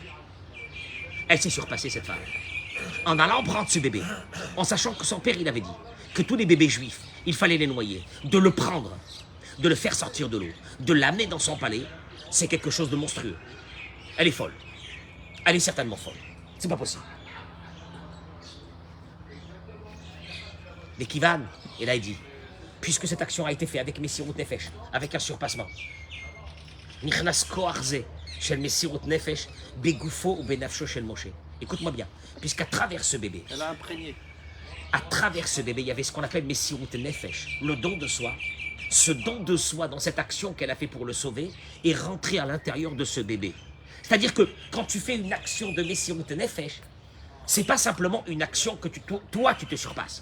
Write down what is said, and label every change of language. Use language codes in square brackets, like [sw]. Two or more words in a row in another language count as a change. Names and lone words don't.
[fr] Elle s'est surpassée, cette femme. En allant prendre ce bébé, en sachant que son père, il avait dit que tous les bébés juifs, il fallait les noyer, de le prendre, de le faire sortir de l'eau, de l'amener dans son palais, c'est quelque chose de monstrueux. Elle est folle. Elle est certainement folle. C'est pas possible. Mais Kivan, et là il dit, puisque cette action a été faite avec [he] מסירות נפש, [fr] avec un surpassement, [he] נכנס כח זה, של מסירות נפש, בגופו ובנפשו של משה. [fr] Écoute-moi bien, puisqu'à travers ce bébé, Elle a imprégné. à travers ce bébé, il y avait ce qu'on appelle [he] מסירות נפש, [fr] le don de soi. Ce don de soi, dans cette action qu'elle a fait pour le sauver, est rentré à l'intérieur de ce bébé. C'est-à-dire que quand tu fais une action de [he] מסירות נפש, [fr] c'est pas simplement une action que toi, tu te surpasses.